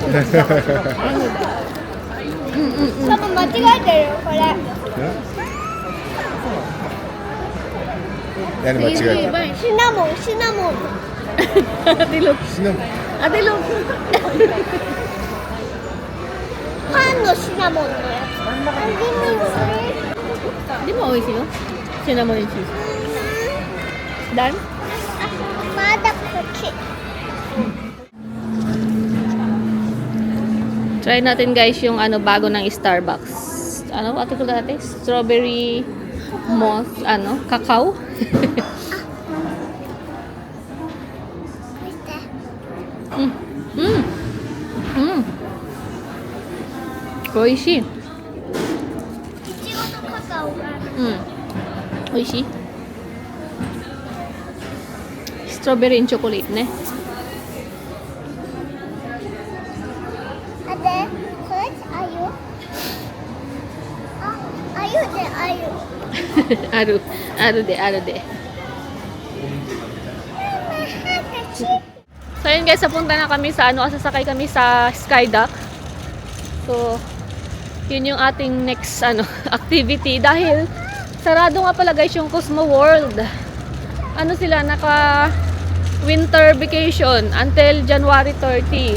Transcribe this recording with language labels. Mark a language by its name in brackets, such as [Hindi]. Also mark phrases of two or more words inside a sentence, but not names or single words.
[Japanese] 多分間違えてるよこれ。何間違えた？シナモン。 [Filipino] Ate Luke. [Japanese] シナモン。 [Filipino] Ate Luke. [Japanese] パンのシナモンのやつ。 [Filipino] Di mo okay sa'yo? [English] Cinnamon and cheese. Done? [Japanese] まだこっち。 [Filipino] Try natin guys yung bago ng Starbucks. Ano ate ko dati? [English] Strawberry moss, [Filipino] cacao. Oishi. [Japanese] いちごとカカオがある。 [Filipino] Oishi. [English] Strawberry and chocolate ne. あで、これあゆ。あゆであゆ。 Aru de. [Filipino] So yun guys, napunta na kami sa sasakay kami sa Skydock. So, yun yung ating next activity dahil sarado nga pala guys yung Cosmo World. Sila naka [English] winter vacation [Filipino] until January 30.